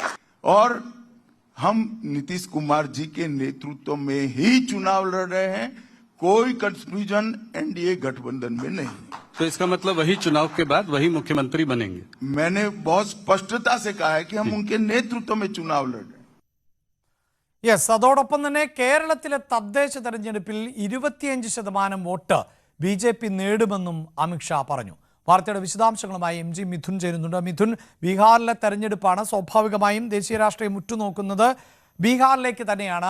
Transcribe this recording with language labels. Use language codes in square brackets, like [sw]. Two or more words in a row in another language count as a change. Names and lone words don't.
[hi] और हम नीतीश कुमार जी के नेतृत्व में ही चुनाव लड़ रहे हैं, कोई कंफ्यूजन NDA गठबंधन में नहीं। तो इसका मतलब वही चुनाव के बाद वही मुख्यमंत्री बनेंगे? मैंने बहुत स्पष्टता से कहा है कि हम उनके नेतृत्व में चुनाव लड़ रहे हैं। [ml] യെസ്, അതോടൊപ്പം തന്നെ കേരളത്തിലെ തദ്ദേശ തെരഞ്ഞെടുപ്പിൽ 25% വോട്ട് BJP നേടുമെന്നും അമിത്ഷാ പറഞ്ഞു. വാർത്തയുടെ വിശദാംശങ്ങളുമായി MG മിഥുൻ ചേരുന്നുണ്ട്. മിഥുൻ, ബീഹാറിലെ തെരഞ്ഞെടുപ്പാണ്. സ്വാഭാവികമായും ദേശീയ രാഷ്ട്രീയം ഉറ്റുനോക്കുന്നത് ബീഹാറിലേക്ക് തന്നെയാണ്.